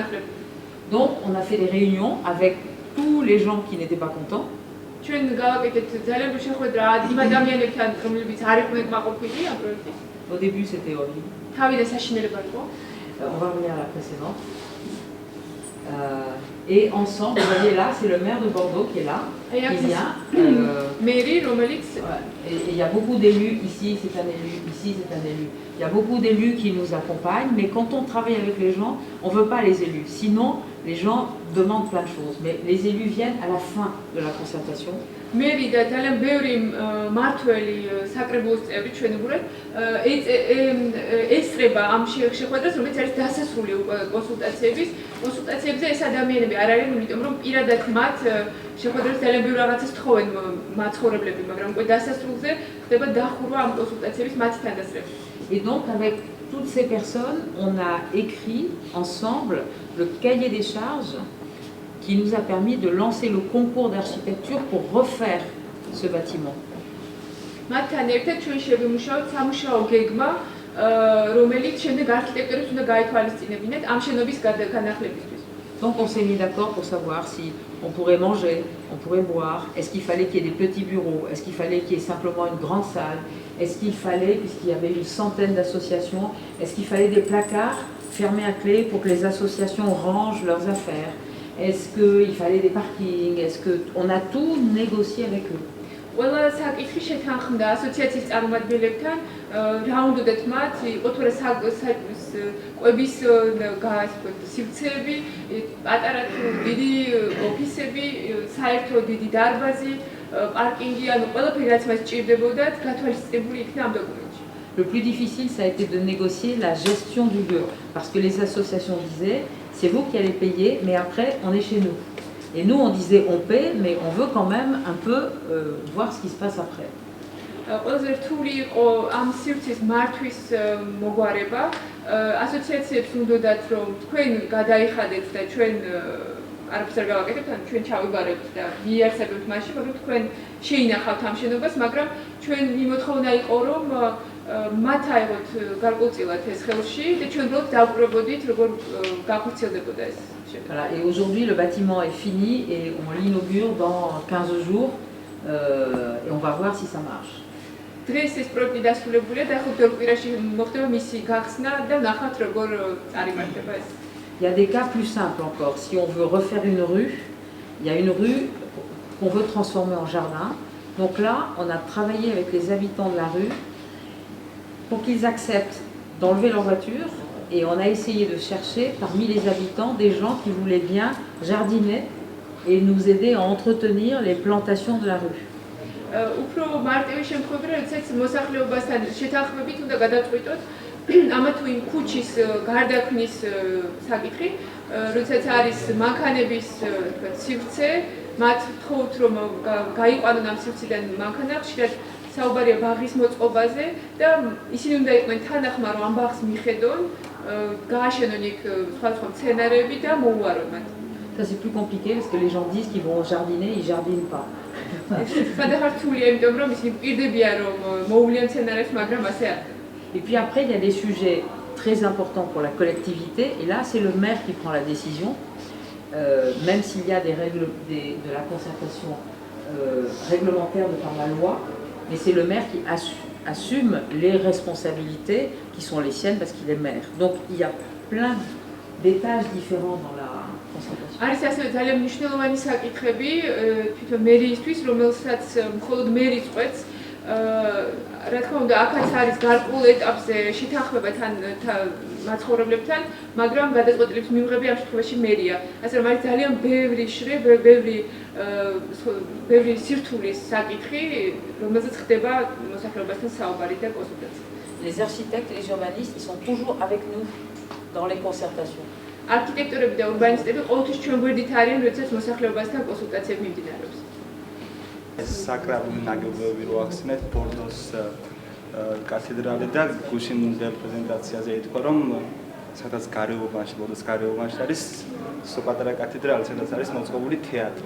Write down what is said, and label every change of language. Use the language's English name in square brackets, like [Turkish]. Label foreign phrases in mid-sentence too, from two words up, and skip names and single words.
[French] Donc, on a fait des réunions avec tous les gens qui n'étaient pas contents. [Georgian] ჩვენ გავაკეთეთ ძალიან ბევრი შეხვედრა იმ ადამიანებთან, რომლებიც არ იყვნენ კმაყოფილი ამ პროექტით. [French] Au début, c'était horrible. [Georgian] თავიდან საშინელება იყო. [French] On va revenir à la précédente. Et ensemble, vous voyez là, c'est le maire de Bordeaux qui est là, Et qui vient. [Georgian] მერი, რომელიც [French] Et il y a beaucoup d'élus, ici c'est un élu, ici c'est un élu. Il y a beaucoup d'élus qui nous accompagnent, mais quand on travaille avec les gens, on ne veut pas les élus. Sinon, les gens demandent plein de choses. Mais les élus viennent à la fin de la concertation. [Georgian] მერი და ძალიან ბევრი მართველი საკრებულოს წევრი ჩვენებურად ესწრება ამ შეხვედრას, რომელიც არის დასასრული კონსულტაციებზე ეს ადამიანები არ არიან, იმიტომ რომ პირადად მათ შეხვედრას ძალიან ბევრი რაღაცას თხოვენ მაცხოვრებლები, მაგრამ უკვე დასასრულზე ხდება დახურვა ამ კონსულტაციების მათი თანდასწრებით. [French] Et donc, avec toutes ces personnes, on a écrit ensemble le cahier des charges qui nous a permis de lancer le concours d'architecture pour refaire ce bâtiment. [Georgian] მათთან ერთად ჩვენ შევიმუშავოთ სამუშაო გეგმა, რომელიც შემდეგ არქიტექტორებს უნდა გაეთვალისწინებინათ ამ შენობის განახლებისთვის. [French] Donc on s'est mis d'accord pour savoir si on pourrait manger, on pourrait boire, est-ce qu'il fallait qu'il y ait des petits bureaux, est-ce qu'il fallait qu'il y ait simplement une grande salle, est-ce qu'il fallait, puisqu'il y avait une centaine d'associations, est-ce qu'il fallait des placards fermés à clé pour que les associations rangent leurs affaires, est-ce qu'il fallait des parkings, est-ce qu'on a tout négocié avec eux. [Georgian] ყველა საკითხი შეთანხმდა ასოციაციის წარმომადგენლებთან, რა უნდათ მათ, იყო თუ რა კვების სივრცეები, პატარა თუ დიდი ოფისები, საერთო დიდი დარბაზი, პარკინგი, ანუ ყველაფერი რაც მას სჭირდებოდათ, გათვალისწინებული იქნა ამ დოკუმენტში. [French] Le plus difficile, ça a été de négocier la gestion du lieu, parce que les associations disaient, c'est vous qui allez payer, mais après, on est chez nous. Et nous, on disait, on paie, mais on veut quand même un peu voir ce qui se passe après. [Georgian] ყველაზე რთული იყო ამ სივრცის მართვის მოგვარება. ასოციაციებს უნდათ რომ თქვენ გადაიხადეთ და ჩვენ არაფერს არ გავაკეთებთ, ან ჩვენ ჩავიბარებთ და მიარსებებთ მაშინ, მაგრამ თქვენ შეინახავთ ამ შენობას, მაგრამ ჩვენი მოთხოვნა იყო რომ მათ აიღოთ გარკვეულწილად ეს ხელში და ჩვენ უბრალოდ დავუყურებოდით როგორ გახორციელდებოდა ეს. [French] Voilà, et aujourd'hui, le bâtiment est fini et on l'inaugure dans 15 jours et on va voir si ça marche. [Georgian] დღეს ეს პროექტი დასრულებულია და ახლა ბევრ კვირაში მოხდება მისი გახსნა და ნახავთ როგორ წარიმართება ეს. [French] Il y a des cas plus simples encore. Si on veut refaire une rue, il y a une rue qu'on veut transformer en jardin. Donc là, on a travaillé avec les habitants de la rue pour qu'ils acceptent d'enlever leur voiture. Et on a essayé de chercher parmi les habitants des gens qui voulaient bien jardiner et nous aider à entretenir les plantations de la rue. [Georgian] უფრო მარტივი შემთხვევები, როდესაც მოსახლეობასთან შეთანხმებით უნდა გადაწყვიტოთ ამა თუ იმ ქუჩის გარდაქმნის საკითხი, როდესაც არის მანქანების სივრცე, მათ თხოვთ რომ გაიყვანონ ამ სივრციდან მანქანა, ხშირად საუბარია ბაღის მოწყობაზე და ისინი უნდა იყვნენ თანახმა რომ ამ ბაღს მიხედონ, გააშენონ იქ სხვადასხვა მცენარეები და მოუარონ მათ. [French] Ça c'est plus compliqué parce que les gens disent qu'ils vont jardiner, ils jardinent pas. Et puis après, il y a des sujets très importants pour la collectivité. Et là, c'est le maire qui prend la décision, même s'il y a des règles de la concertation réglementaire de par la loi. Mais c'est le maire qui assume les responsabilités qui sont les siennes parce qu'il est maire. Donc il y a plein d'étages différents dans la concertation. [Georgian] არის ასევე ძალიან მნიშვნელოვანი საკითხები თვითონ მერიისთვის, რომელსაც მხოლოდ მერი წყვეტს. რა თქმა უნდა, აქაც არის გარკვეულ ეტაპზე შეთანხმება თან მაცხოვრებლებთან, მაგრამ გადაწყვეტილების მიღება ამ შემთხვევაში მერია. ასე რომ არის ძალიან ბევრი სირთულის საკითხი, რომელზეც ხდება მოსახლეობასთან საუბარი და კონსულტაცია. [French] Les architectes et les urbanistes, ils sont toujours avec nous dans les concertations. [Georgian] არქიტექტორები და ურბანისტები ყოველთვის ჩვენ გვერდით არიან, როდესაც მოსახლეობასთან კონსულტაციები მიმდინარეობს. საკრალური ნაგებობები რო ახსნეთ, ბორდოს კათედრალი და გუშინ პრეზენტაციაზე ითქვა, რომ სადაც გარეუბანში, ბორდოს გარეუბანში არის სოპატარა კათედრალი, სადაც არის მოწყობილი თეატრი.